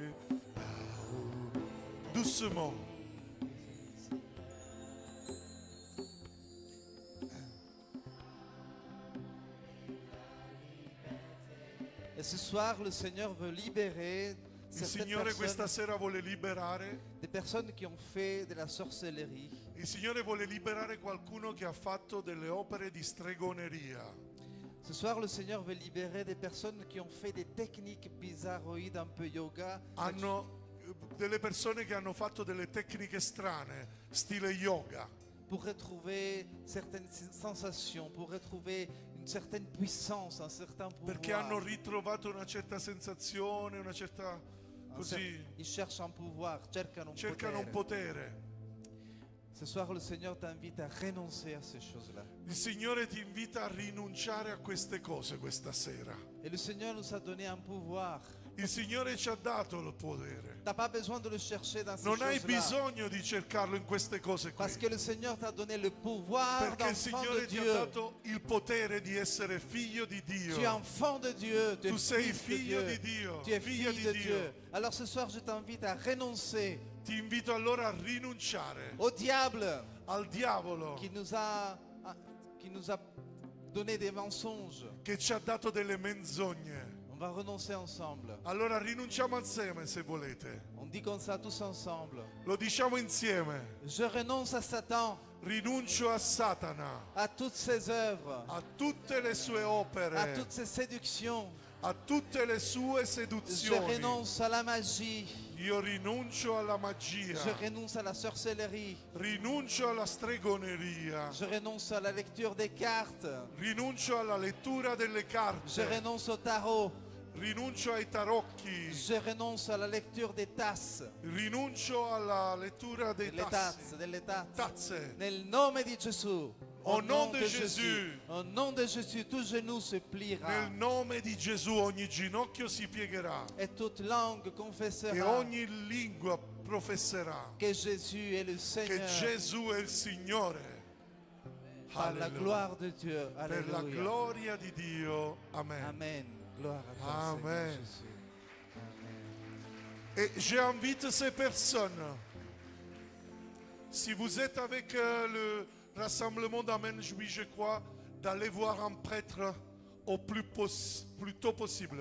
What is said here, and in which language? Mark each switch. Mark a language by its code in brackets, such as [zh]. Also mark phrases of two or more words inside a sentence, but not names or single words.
[fr] Là où... Doucement. Et ce soir, le Seigneur veut libérer [it] Il [fr] certaines [it] Signore questa [fr] personnes, [it] sera vuole liberare. [fr] des personnes qui ont fait de la sorcellerie. [it] Il Signore vuole liberare qualcuno che ha fatto delle opere di stregoneria. [fr] Ce soir, le Seigneur veut libérer des personnes qui ont fait des techniques bizarroïdes, un peu yoga, [it] Delle persone che hanno fatto delle tecniche strane, stile yoga, [fr] pour retrouver certaines sensations, pour retrouver une certaine puissance, un certain [it] perché hanno [fr] pouvoir. [it] ritrovato una certa sensazione, una certa così, [fr] Ils cherchent un pouvoir, [it] cercano un cercano un potere. potere. [fr] Ce soir, le Seigneur t'invite à renoncer à ces choses-là. [it] Il Signore ti invita a rinunciare a queste cose questa sera. [fr] Et le Seigneur nous a donné un pouvoir. [it] Il Signore ci ha dato il potere. [fr] Tu n'as pas besoin de le chercher dans ces [it] Non hai [fr] choses-là. [it] bisogno di cercarlo in queste cose qui. [fr] Parce que le Seigneur t'a donné le pouvoir [it] Perché il [fr] d'enfant de [it] Signore ti ha [fr] Dieu. [it] dato il potere di essere figlio di [fr] Tu es [it] Dio. [fr] enfant de Dieu, tu [it] Tu [fr] es [it] sei [fr] fils [it] figlio [fr] de [it] di Dio, [fr] Tu es [it] figlia [fr] fille de [it] di [fr] Dieu. [it] Dio. [fr] Alors ce soir, je t'invite à renoncer [it] Ti invito allora a rinunciare [fr] au diable [it] al diavolo [fr] qui nous a donné des mensonges. [it] che ci ha dato delle menzogne. [fr] On va renoncer ensemble. [it] Allora rinunciamo insieme se volete. [fr] On dit comme ça tous ensemble. [it] Lo diciamo insieme. [fr] Je renonce à Satan, [it] Rinuncio a Satana, [fr] à toutes ses œuvres, [it] a tutte le sue [fr] à [it] opere, [fr] toutes ses séductions. [it] a tutte le sue [fr] Je [it] seduzioni. [fr] renonce à la magie. [it] Io rinuncio alla [fr] Je [it] magia, [fr] renonce à la sorcellerie. [it] rinuncio alla stregoneria, [fr] Je renonce à la lecture des cartes. [it] rinuncio alla lettura delle [fr] Je [it] carte, [fr] renonce au tarot. [it] rinuncio ai tarocchi, [fr] Je renonce à la lecture des tasses. [it] rinuncio alla lettura dei [fr] Delle tazze, delle tazze. [it] tazze. Nel nome di Gesù. [fr] Au nom de Jésus. Au nom de Jésus, tout genou se pliera. [it] Nel nome di Gesù ogni ginocchio si piegherà [fr] Et toute langue [it] e [fr] confessera [it] ogni lingua professerà [fr] que Jésus est le [it] che [fr] Seigneur. [it] Gesù è il Signore. [fr] Par la [it] Alleluia. [fr] gloire de Dieu. [it] Per la [fr] Alléluia. [it] gloria di Dio. Amen. [fr] Amen. Gloire à toi, Amen. Seigneur Jésus. Et j'invite ces personnes, si vous êtes avec le rassemblement d'Amen, oui je crois, d'aller voir un prêtre au plus tôt possible.